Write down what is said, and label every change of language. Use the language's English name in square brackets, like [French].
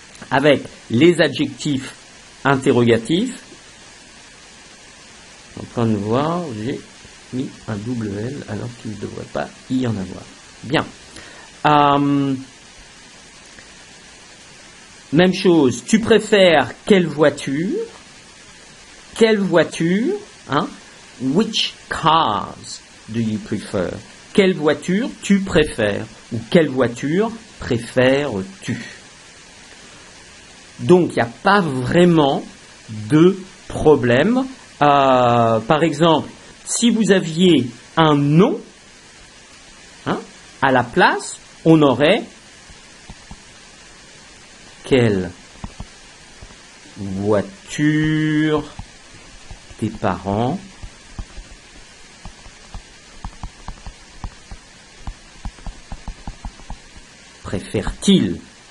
[French] Avec les adjectifs interrogatifs, en train de voir, j'ai mis un double L alors qu'il ne devrait pas y en avoir. Bien. Même chose, tu préfères quelle voiture? Quelle voiture? [English] Which cars do you prefer? [French] Quelle voiture tu préfères? Ou quelle voiture préfères-tu? Donc, il n'y a pas vraiment de problème. Par exemple, si vous aviez un nom, à la place, on aurait quelle voiture tes parents préfèrent-ils?